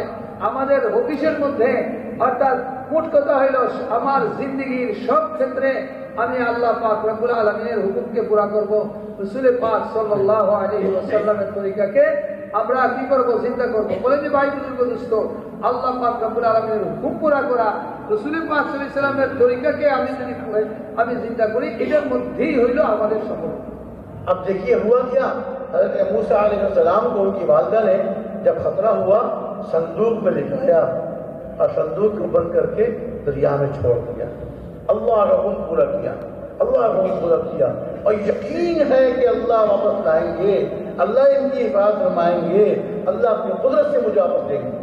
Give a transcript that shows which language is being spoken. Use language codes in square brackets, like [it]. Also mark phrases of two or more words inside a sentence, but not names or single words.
[bn] আমাদের অফিসের মধ্যে, অর্থাৎ মোট কথা হইল আমার জিন্দেগির সব ক্ষেত্রে আমি আল্লাহ পাক [ar] رب العالمين [bn] হুকুমকে পুরা করব, রাসূল পাক [ar] صلى الله عليه وسلم [bn] তরিকাকে আমরা কি করব? চিন্তা করব। বলে যে ভাই বুজুর্গ দোস্ত, আল্লাহ পাক [ar] رب العالمين [bn] হুকুম পুরা করা, রাসূল পাক [ar] صلى الله عليه وسلم [bn] তরিকাকে আমি চিন্তা করি, এটার মধ্যেই হইল আমাদের সফল। [ur] اب دیکھیے ہوا کیا، حضرت موسیٰ [ar] علیہ السلام [ur] کو ان کی والدہ نے جب خطرہ ہوا صندوق میں لکھایا اور صندوق کو بند کر کے دریا میں چھوڑ دیا، اللہ کا حکم پورا کیا، اللہ کا حکم پورا کیا، اور یقین ہے کہ اللہ واپس لائیں گے، اللہ ان کی حفاظت فرمائیں گے، اللہ اپنی قدرت سے مجھے واپس دیں گے۔